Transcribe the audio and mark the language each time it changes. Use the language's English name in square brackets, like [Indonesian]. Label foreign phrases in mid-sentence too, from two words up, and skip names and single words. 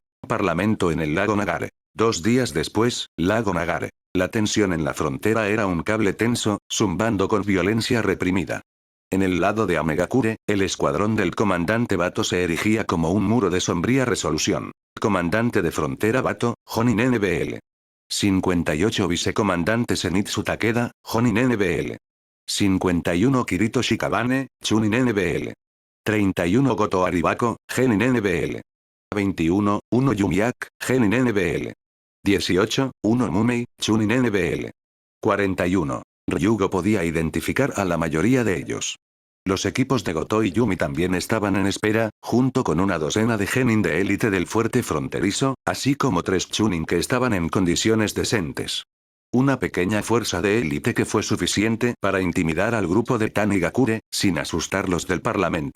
[Spanish] Parlamento en el lago Nagare. 2 días después, lago Nagare. La tensión en la frontera era un cable tenso, zumbando con violencia reprimida. En el lado de Amegakure, el escuadrón del comandante Bato se erigía como un muro de sombría resolución. Comandante de frontera Bato, Jonin NBL. 58 Vicecomandante Zenitsu Takeda, Jonin NBL. 51 Kirito Shikabane, Chunin NBL. 31 Goto Aribako, Genin NBL. 21, 1 Yumiak, Genin NBL. 18, 1 Mumei, Chunin NBL. 41. Ryugo podía identificar a la mayoría de ellos. Los equipos de Goto y Yumi también estaban en espera, junto con una docena de genin de élite del fuerte fronterizo, así como 3 chunin que estaban en condiciones decentes. Una pequeña fuerza de élite que fue suficiente para intimidar al grupo de Tanigakure, sin asustarlos del parlamento.